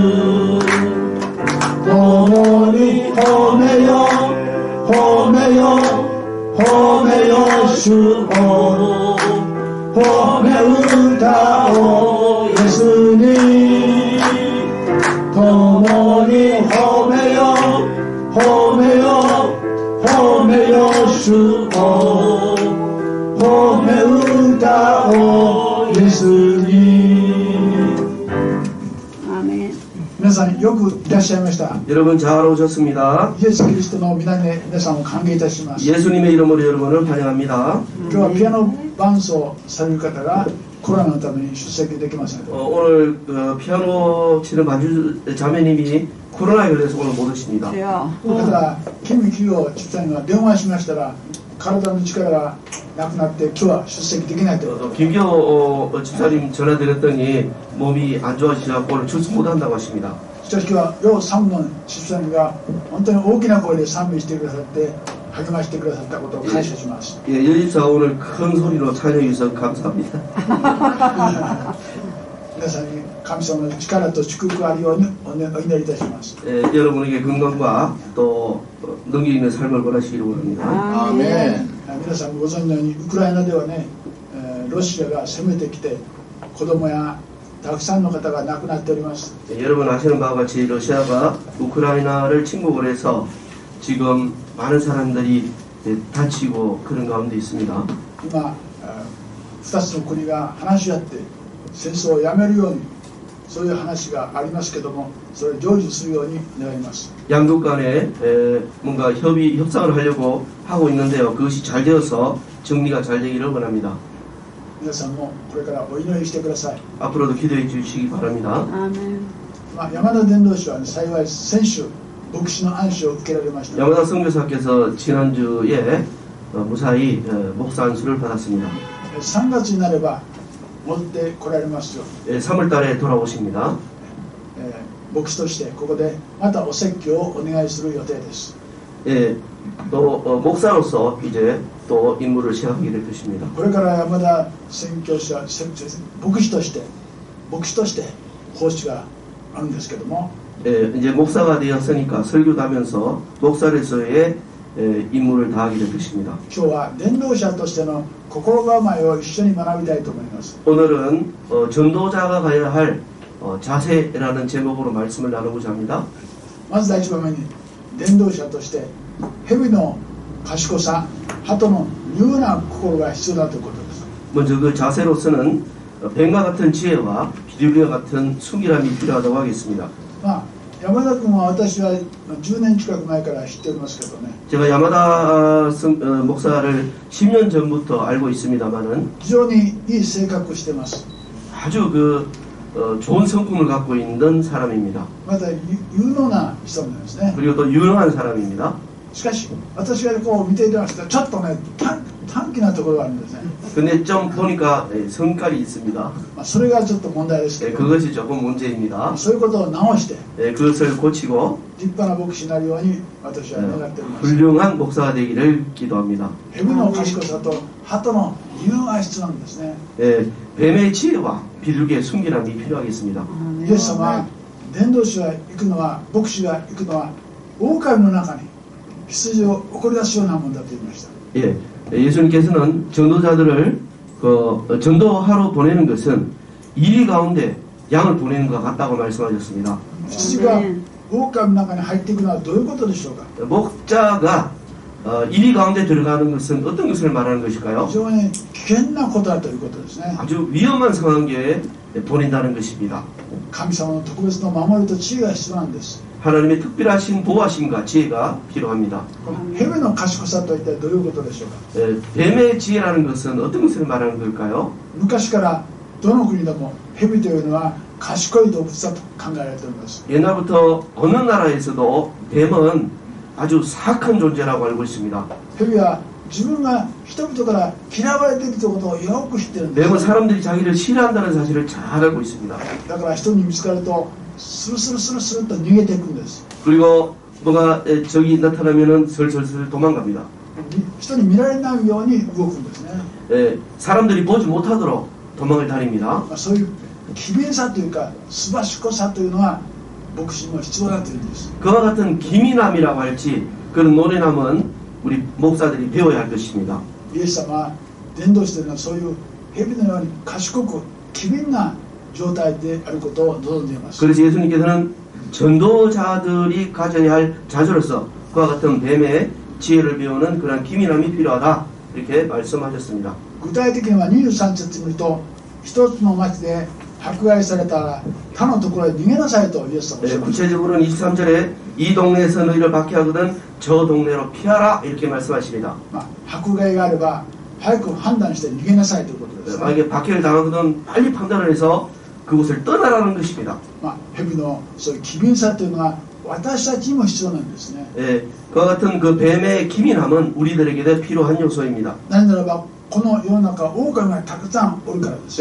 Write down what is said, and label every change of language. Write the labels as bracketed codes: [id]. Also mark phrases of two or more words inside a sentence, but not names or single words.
[ja] 共に褒めよ褒めよ褒めよ主を褒め歌をイエスに共に褒めよ褒めよ褒めよ主を褒め歌をイエスに。皆さんよくいらっしゃいました。 [ko] 여러분 잘 오셨습니다. 예수 그리스도의 이름으로 [ja] 皆さんを歓迎いたします。 [ko] 예수님의 이름으로 여러분을 환영합니다. [ja] 今日はピアノ伴奏される方がコロナのために出席できません。 [ko] 오늘 피아노 치는 반주 자매님이 코로나에 걸려서 오늘 못 오십니다. [ja] だから金清집사님が電話しましたら体の力がなくなって今日は出席できないと。 [ko] 김기호 집사님 전화 드렸더니 몸이 안 좋아지셔서 오늘 출석 못 한다고 하십니다. [ja] しかし今日は両サムの집사님が本当に大きな声で賛美してくださって励ましてくださったことを感謝します。 [ko] 예, 여집사 오늘 큰 소리로 찬양해 주셔서 감사합니다. [ja] 皆さんに神様の力と祝福があるようにお祈りいたします。 [ko] 예, 여러분에게 건강과 또 능력 있는 삶을 원하시기를 원합니다. [ja] アーメン。皆さんご存知のようにウクライナではね、ロシアが攻めてきて子供やたくさんの方が亡くなっております。 [ko] 예, 여러분 아시는 바와 같이 러시아가 우크라이나를 침공을 해서 지금 많은 사람들이 예, 다치고 그런 가운데 있습니다. [ja] 今2つの国が話し合って戦争をやめるようにそういう話がありますけども、それを成就するように願います。 [ko] 양국 간에 뭔가 협상을 하려고 하고 있는데요. 그것이 잘 되어서 정리가 잘 되기를 원합니다. [ja] 皆さんもこれからお祈りしてください。 [ko] 앞으로도 기도해 주시기 바랍니다. [ja] 山田伝道師は、ね、幸い先週牧師の暗示を受けられました。 [ko] 야마다 선교사께서 지난주에 무사히 목사 안수를 받았습니다. [ja] 3 月になれば戻って来られますよ。 [ko] 3월 달에 돌아오십니다. [ja] 牧師としてここでまたお説教をお願いする予定です。 [ko] 예, 또 목사로서 이제 또 임무를 시작하게 될 것입니다. [ja] これから山田宣教師は牧師として奉仕があるんですけども、 [ko] 예, 이제 목사가 되었으니까 설교도 하면서 목사로서의 임무를 다하게 될 것입니다. [ja] 今日は伝道者としての心構えを一緒に学びたいと思います。 [ko] 오늘은 전도자가 가야 할 자세라는 제목으로 말씀을 나누고자 합니다. [ja] まず第一番目に伝道者として蛇の賢さ、鳩の柔な心が必要だということです。 [ko] 먼저 그 자세로서는 뱀과 같은 지혜와 비둘기와 같은 순결함이 필요하다고 하겠습니다. [ja] 山田君は私は10年近く前から知っておりますけどね。 [ko] 제가 야마다 목사를 10년 전부터 알고 있습니다만은 [ja] 非常にいい性格をしています。 [ko] 아주 좋은 성품을 갖고 있는 사람입니다. [ja] また有能な人なんですね。 [ko] 그리고 또 유능한 사람입니다. [ja] しかし私がこう見ていますとちょっとね短気なところがあるんですね。 [ko] 근데 좀 보니까 성깔이 있습니다. [ja] それがちょっと問題ですけど、 [ko] 그것이 조금 문제입니다. [ja] そういうことを直して [ko] 그것을 고치고 [ja] 立派な牧師になるように私は願っております。 [ko] 훌륭한 목사가 되기를 기도합니다. [ja] 蛇の賢さと鳩の柔が必要なんですね。 [ko] 뱀의 지혜와 비둘기의 순결함이 필요하겠습니다. [ja] イエス様は伝道師が行くのは牧師が行くのは狼の中に羊を怒り出すようなものだと言いました。 [ko] 예, 예수님께서는 전도자들을 전도하러 보내는 것은 이리 가운데 양을 보내는 것 같다고 말씀하셨습니다. [ja] 羊が狼の中に入っていくのはどういうことでしょうか。 [ko] 목자가 이리 가운데 들어가는 것은 어떤 것을 말하는 것일까요? [ja] 非常に危険なことだということですね。 [ko] 아주 위험한 상황에 보낸다는 것입니다. [ja] 神様の特別の守りと知恵が必要なんです。 [ko] 하나님의 특별하신 보호하심과 지혜가 필요합니다. [ja] 蛇の賢さとは一体どういうことでしょうか。 [ko] 뱀의 지혜라는 것은 어떤 것을 말하는 걸까요? [ja] 昔からどの国でも蛇というのは賢い動物だと考えられています。 [ko] 옛날부터 어느 나라에서도 뱀은 아주 사악한 존재라고 알고 있습니다. [ja] 蛇は自分が人々から嫌われているということをよく知っているんです。 [ko] 뱀은 사람들이 자기를 싫어한다는 사실을 잘 알고 있습니다. [ja] だから人に見つかるとスルスルスルスルと逃げていくんです。 [ko] 그리고 뭐가 적이 나타나면은 슬슬슬 도망갑니다. [ja] 人に見られないように動くんですね。 [ko] 사람들이 보지 못하도록 도망을 다닙니다. [ja] そういう機敏さというかすばしこさというのは牧師にも必要だというんです。 [ko] 그와 같은 기민함이라고 할지 그런 노련함은 우리 목사들이 배워야 할 것입니다. [ja] イエス様は伝道師というのはそういう蛇のように賢く機敏な状態であることを望んでいます。 [ko] 그래서 예수님께서는 전도자들이 가져야 할 자세로서 그와 같은 뱀의 지혜를 배우는 그런 기민함이 필요하다 이렇게 말씀하셨습니다. [ja] 具体的には23節見ると一つの町で迫害されたら他のところへ逃げなさいとイエス様はおっしゃいました。 [ko] 구체적으로는 23절에 이 동네에서 너희를 박해하거든 저 동네로 피하라 이렇게 말씀하십니다. [ja] 迫害があれば早く判断して逃げなさいということです、ね。 [ko] 만약에 박해를 당하거든 빨리 판단을 해서 그곳을 떠나라는 것입니다. [ja] 蛇のそういう機敏さというのは私たちにも必要なんですね。 [ko] 그와 같은 그 뱀의 기민함은 우리들에게도 필요한 요소입니다. [ja] なぜならばこの世の中狼がたくさんおるからです。